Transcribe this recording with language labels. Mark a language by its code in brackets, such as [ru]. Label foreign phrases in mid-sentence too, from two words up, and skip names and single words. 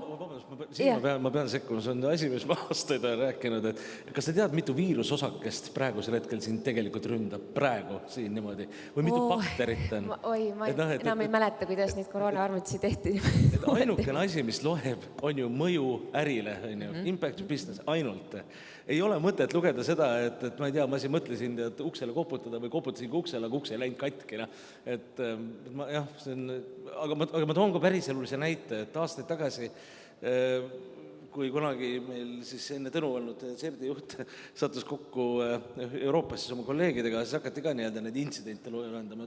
[et] ma pean sekkuma, see on asi, mis ma aastaid olen rääkinud, et kas sa tead, mitu viirusosakest praegusel hetkel siin tegelikult ründab praegu siin niimoodi või mitu bakterit on? ma enam ei mäleta, kuidas neid koroonaarvutusi tehti. Et ainukene asi, mis loeb, on ju mõju ärile, [en] impact to business, [et] ainult. Ei ole mõtet lugeda seda, et ma ei tea, ma siin mõtlesin, et uksele koputada või koputasin uksele, aga ukse ei läinud katki. Aga ma toon ka päriselulise näite, et aastaid tagasi, kui kunagi meil siis enne Tõnu olnud CERD-i juht sattus kokku Euroopas siis oma kolleegidega, siis hakati ka need intsidente loendama.